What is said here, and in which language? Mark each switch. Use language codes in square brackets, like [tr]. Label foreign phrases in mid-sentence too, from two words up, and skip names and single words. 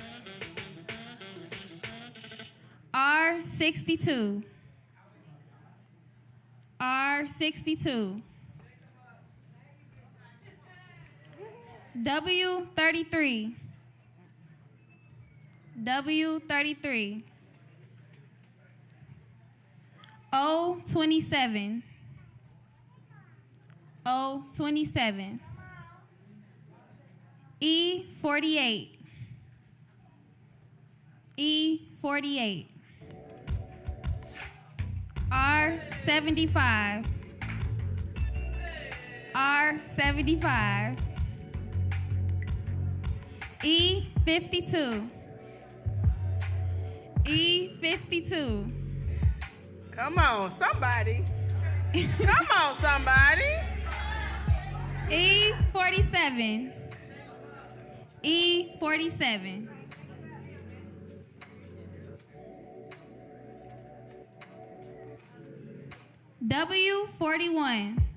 [en] R62. R62. W33. W33. O27. O27. E48. E48. R75. R75. E52. E52. Come on, somebody. Come on, somebody. E47. E47. W41.